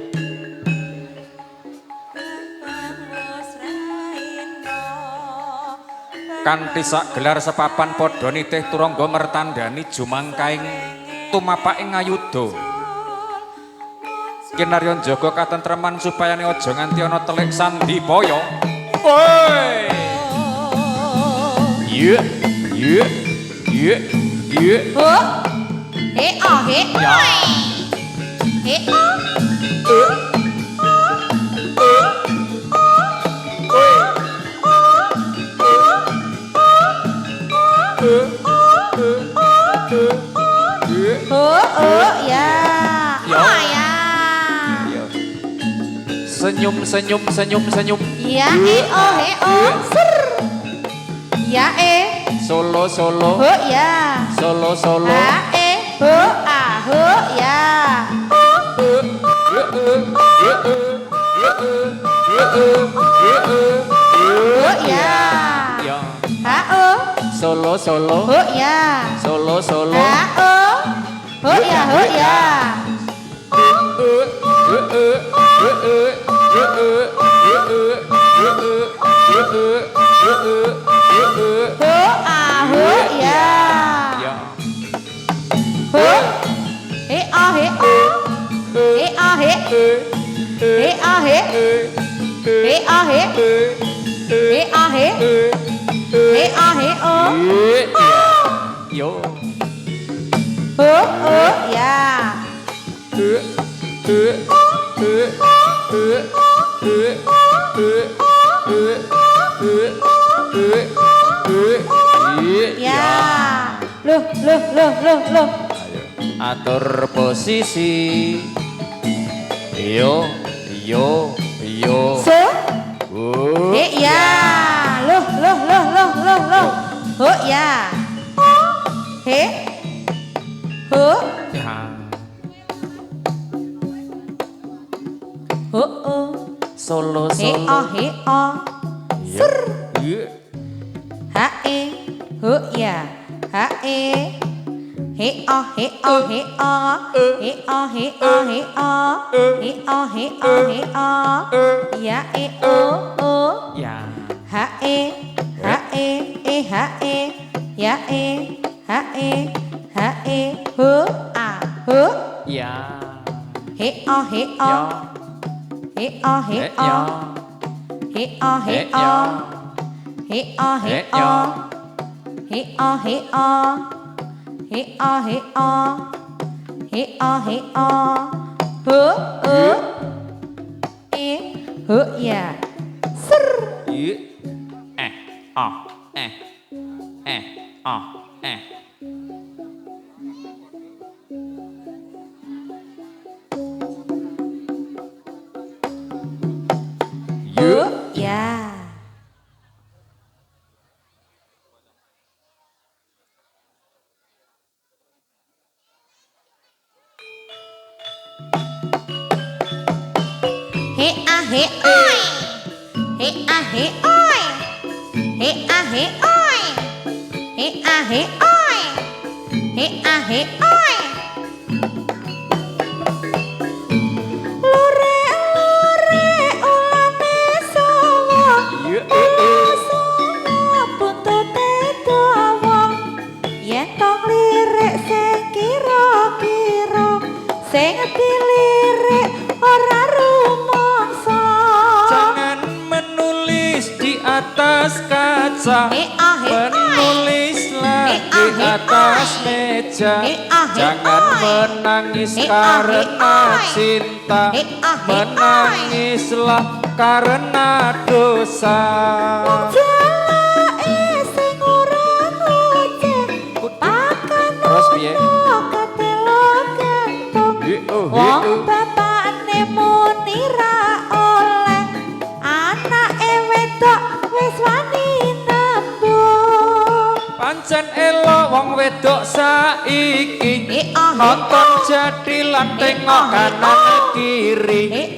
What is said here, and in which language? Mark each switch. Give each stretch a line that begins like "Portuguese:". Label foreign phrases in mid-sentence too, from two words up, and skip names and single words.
Javanese: kanthi sak gelar sepapan padha nitih turangga mertandani jumangkaing tumapaking ayuda kinarya njaga katentreman supaya aja nganti ana telik sandipaya. Woi. Iya, iya, iya, iya. Huh, he, oh, he, Ya. he, oh. Ya. Ya. Oh, ya.
Indonesian: Senyum, senyum, senyum, senyum. Ya, he, oh, ser. Ya, Solo, solo. ho, ya. Solo, solo. Ha, ho, ah, ho, ya. Ho, ya. Ya. Ha, oh. Solo, solo. Ho, ya. Solo, solo. Ha, oh. Ho, ya, ho, ya. Ho, ah, ho, ya. Ya. Ho, he, ah, he, oh. He, ah, he. He, ah, he. He, ah, he. He, ah, he. He, ah, he, oh. Yo. Ho, oh, ya. Ya. Loh, loh, loh, loh, loh. Atur posisi. Yo, yo, yo. So, he, ya. Loh, loh, loh, loh, loh, loh. Ho, ya. He. Ho. Ya. Ho, oh. Solo, He, solo. oh, he, oh. Ser. Ha, ho, ya. Ha, he, oh, he, oh, he, oh. He, oh, he, oh, he, oh. He, oh, he, oh, he, oh. Ya, oh, oh. Ya. Ha, ha, ha, ya, ha, ha, ho, ah, ho. Ya. He, oh, he, oh. He, oh, he, oh. He, oh, he, oh. He, oh, he, oh. He, oh, he, oh. He, oh, he, oh. He, oh, he, oh. Ho, oh. Ho, ya. Ser. Ah. Ho, ya. He, ah, he, oi. He, ah, he, oi. He, ah, he, oi. He, ah, he, oi. He, ah, he, oi.
Javanese: Lore, lore, ulane songo. Songo buntute dawa. Yen tong lirik sing kira-kira, sing dilirik ora rumangsa.
Indonesian: Jangan menulis di atas kaca. He, ah, he, oi. Menulis lagi He, ah, atas meja. Jangan menangis karena cinta. Menangislah karena dosa.
Javanese: Terus piye? Wong bapakne muni ra oleh, anake wedok wis wani nembung. Pancen elok wong wedok saiki nonton jadi lan tengok kanan kiri.